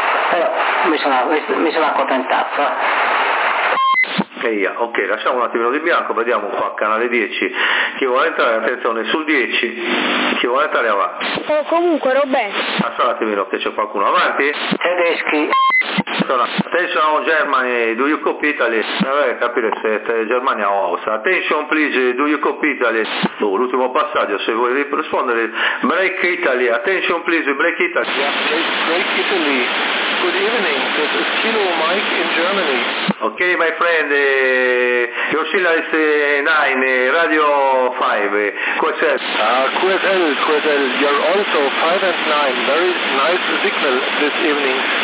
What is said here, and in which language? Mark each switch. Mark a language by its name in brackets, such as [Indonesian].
[Italian] Però mi sono accontentato. Ok, lasciamo un attimino di bianco, vediamo qua canale 10, chi vuole entrare, attenzione, sul 10, chi vuole entrare avanti. Comunque Roberto. Lascia un attimino che c'è qualcuno avanti. Tedeschi. [English] Attention Germany, do you copy Italy? [Italian] Vabbè, capire se è Germania o Austria. [English] Attention please, do you copy Italy? [Italian] Oh, l'ultimo passaggio, se vuoi rispondere. [English] Break Italy, attention please, break Italy. Yeah, break Italy. Good evening, this is Kilo Mike in Germany. Ok, my friend, Yoshila is 9, Radio 5, QSL. QSL, you're also 5 and 9, very nice signal this evening.